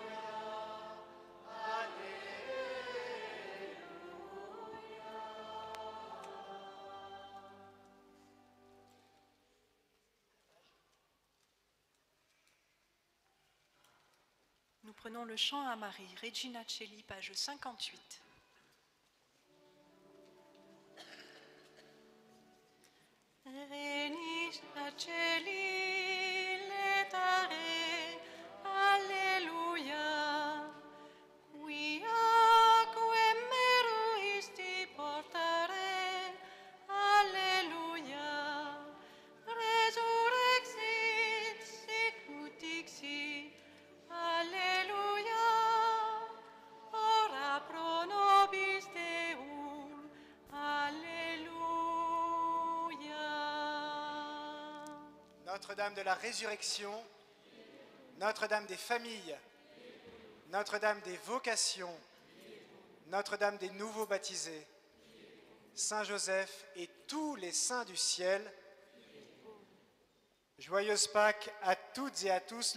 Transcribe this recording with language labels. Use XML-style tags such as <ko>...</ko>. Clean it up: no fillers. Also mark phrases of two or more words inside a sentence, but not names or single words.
<fr>Nous prenons le chant à Marie, Regina Celli, page 58.</fr> <la>Regina Celli, letare, alleluia, quiaque meruisti portare, alleluia, resurrexit sicut dixit, alleluia, ora pro nobis Deum, alleluia.</la> <fr>Notre-Dame de la Résurrection, Notre-Dame des familles, Notre-Dame des vocations, Notre-Dame des nouveaux baptisés, Saint Joseph et tous les saints du ciel, joyeuse Pâques à toutes et à tous.</fr>